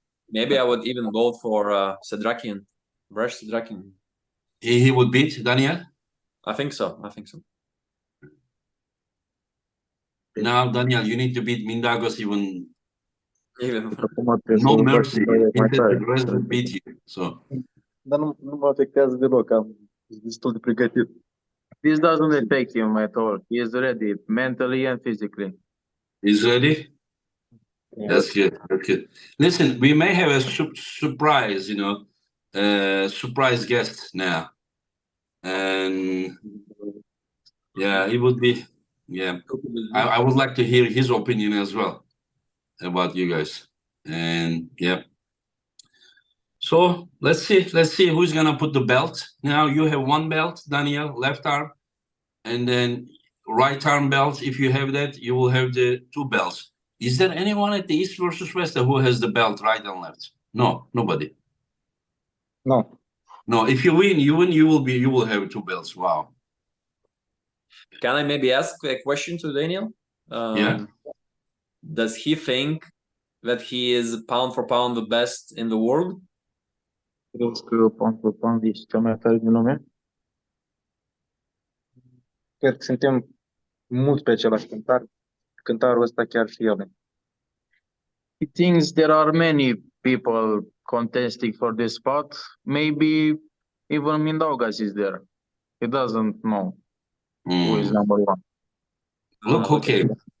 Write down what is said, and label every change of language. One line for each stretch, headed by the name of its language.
English: Maybe I would even vote for Sedrakian. Resh Sedrakian. He would beat Daniel? I think so. I think so. Now, Daniel, you need to beat Mindaugas even no mercy. The rest will beat you. So.
Romanian: Dar nu mă afectează deloc, am destul de pregătit.
English: This doesn't affect him at all. He is ready mentally and physically. He's ready? Yeah. That's good. That's good. Listen, we may have a surprise, surprise guest now. And yeah, it would be, I would like to hear his opinion as well about you guys. And yeah. So let's see who's gonna put the belt. Now you have one belt, Daniel, left arm, and then right arm belt. If you have that, you will have the 2 belts. Is there anyone at the East versus West who has the belt right and left? No, nobody. No. No, if you win, you will have 2 belts. Wow. Can I maybe ask a question to Daniel? Yeah. Does he think that he is pound for pound the best in the world?
Romanian: Crezi că
English: pound for pound
Romanian: ești cel mai tare din lume? Cred că suntem mult pe același cântar. Cântarul ăsta chiar și el.
English: He thinks there are many people contesting for this spot. Maybe even Mindaugas is there. He doesn't know who is number 1. Look who came.